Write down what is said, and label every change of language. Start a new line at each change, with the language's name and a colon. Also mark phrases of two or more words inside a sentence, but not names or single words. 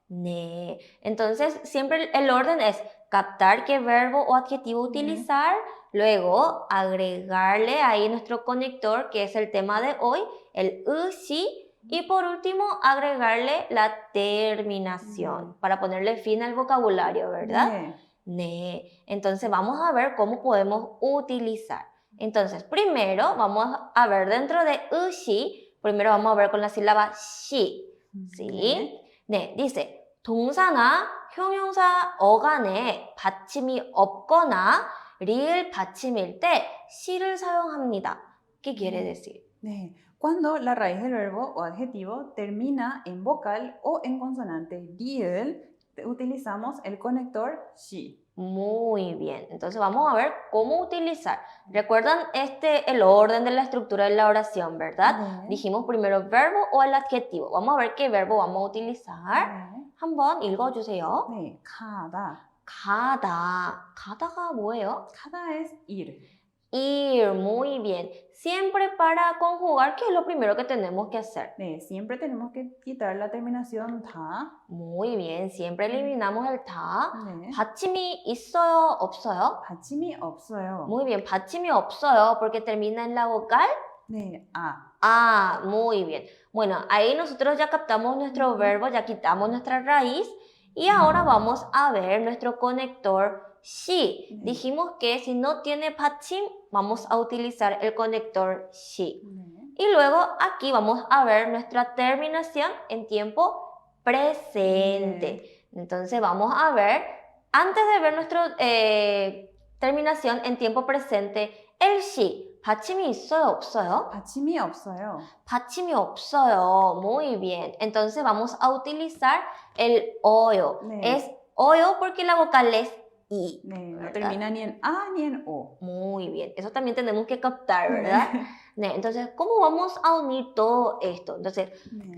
Spanish: Entonces, siempre el orden es captar qué verbo o adjetivo utilizar, luego agregarle ahí nuestro conector, que es el tema de hoy, el 으시, y por último agregarle la terminación para ponerle fin al vocabulario, ¿verdad? Entonces vamos a ver cómo podemos utilizar. Entonces, primero vamos a ver dentro de 으시, primero vamos a ver con la sílaba 시, ¿sí?
Korean: dice 동사나 형용사 어간에 받침이 없거나 리을 받침일 때 시를 사용합니다.
Spanish: ¿Qué quiere decir? Cuando la raíz del verbo o adjetivo termina en vocal o en consonante riel, utilizamos el conector shi. Muy bien, entonces vamos a ver cómo utilizar. ¿Recuerdan el orden de la estructura de la oración, verdad? Dijimos primero el verbo o el adjetivo. Vamos a ver qué verbo vamos a utilizar.
Korean: 한번 읽어주세요. 가다. 가다. 가다가 뭐예요?
Spanish: 가다 es ir. Ir, muy bien. Siempre para conjugar, ¿qué es lo primero que tenemos que hacer? Siempre tenemos que quitar la terminación 다. Muy bien, siempre eliminamos el 다.
Korean: 받침이 있어요, 없어요? 받침이 없어요.
Spanish: Muy bien,
Korean: 받침이 없어요
Spanish: porque termina en la vocal. Ah, muy bien. Bueno, ahí nosotros ya captamos nuestro Ujú. verbo, ya quitamos nuestra raíz y ahora vamos a ver nuestro conector she.
Korean: 네.
Spanish: Dijimos que si no tiene 받침, vamos a utilizar el conector she.
Korean: 네.
Spanish: Y luego aquí vamos a ver nuestra terminación en tiempo presente. Entonces vamos a ver, antes de ver nuestra terminación en tiempo presente, el she.
Korean: 받침이 있어요, 없어요? 받침이 없어요. 받침이 없어요.
Spanish: Muy bien. Entonces vamos a utilizar el oyo.
Korean: 네.
Spanish: Es oyo porque la vocal es i. 네, no ¿verdad? termina ni en A ni en O. Muy bien. Eso también tenemos que captar, ¿verdad? Entonces, ¿cómo vamos a unir todo esto? Entonces,
Korean: 네.